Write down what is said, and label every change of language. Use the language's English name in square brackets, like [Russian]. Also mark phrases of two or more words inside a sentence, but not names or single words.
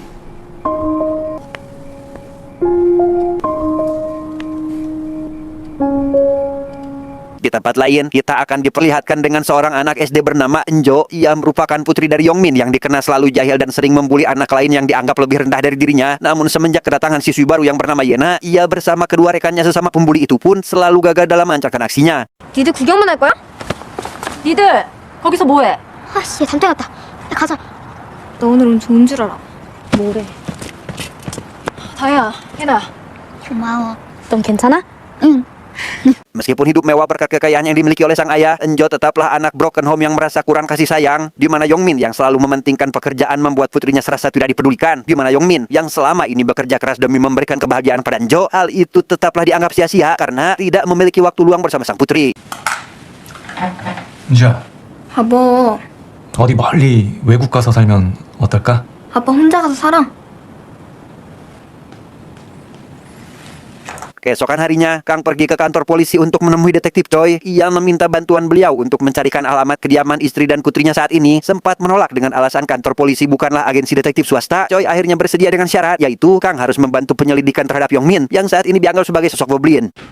[Indonesian] Di tempat lain, kita akan diperlihatkan dengan seorang anak SD bernama Enjo. Ia merupakan putri dari Yongmin yang dikenal selalu jahil dan sering membuli anak lain yang dianggap lebih rendah dari dirinya. Namun semenjak kedatangan siswi baru yang bernama Yena, ia bersama kedua rekannya sesama pembuli itu pun selalu gagal dalam melancarkan aksinya. [Korean] 니들 구경만 할 거야? 니들 거기서 뭐해? 아씨, 잠들 갔다. 야, 가자. 너 오늘은 좋은 줄 알아. 뭐래? 다혜야, 예나. 고마워. 넌 괜찮아? [Indonesian] Meskipun hidup mewah berkat kekayaan yang dimiliki oleh sang ayah, Enjo tetaplah anak [English] broken home [Indonesian] yang merasa kurang kasih sayang, di mana Yongmin yang selalu mementingkan pekerjaan membuat putrinya serasa tidak dipedulikan, di mana Yongmin yang selama ini bekerja keras demi memberikan kebahagiaan pada Enjo, hal itu tetaplah dianggap sia-sia karena tidak memiliki waktu luang bersama sang putri. [Korean] 은주야, 아빠, 어디 멀리 외국 가서 살면 어떨까? 아빠 혼자 가서 살아. [Indonesian] Keesokan harinya, Kang pergi ke kantor polisi untuk menemui detektif Choi. Ia meminta bantuan beliau untuk mencarikan alamat kediaman istri dan putrinya saat ini. Sempat menolak dengan alasan kantor polisi bukanlah agensi detektif swasta. Choi akhirnya bersedia dengan syarat, yaitu Kang harus membantu penyelidikan terhadap Yongmin yang saat ini dianggap sebagai sosok goblin.